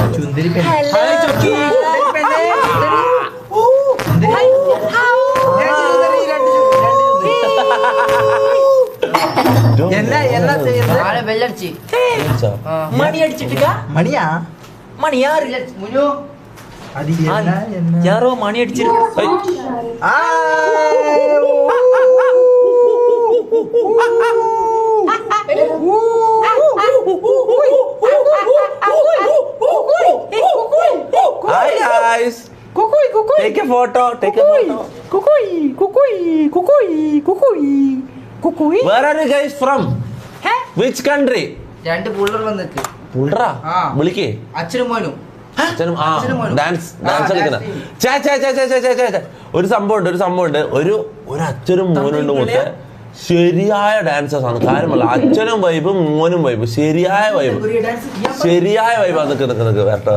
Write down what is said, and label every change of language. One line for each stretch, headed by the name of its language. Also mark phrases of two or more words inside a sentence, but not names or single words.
Malayalam: മണി അടിച്ചിട്ട് മണിയാ മണി യാറില്ല
Tamil: யாரோ மணி அடிச்சிருக்கு.
English: Hi guys. Take a photo. Where are you guys from? Which country?
Malayalam: രണ്ട് പുള്ളർ വന്നിട്ട്. പുള്ളറാ? വിളിക്കേ. അച്ഛനും മോനും. ഡാൻസ് കളിക്കുന്ന ഒരു സംഭവമുണ്ട്. ഒരു അച്ഛനും മോനുണ്ട് മുത്തേ. ശരിയായ ഡാൻസേഴ്സ് ആണ്. കാര്യമല്ല, അച്ഛനും വൈബും മോനും വൈബ്. ശരിയായ വൈബ്. അതൊക്കെ വരട്ടെ.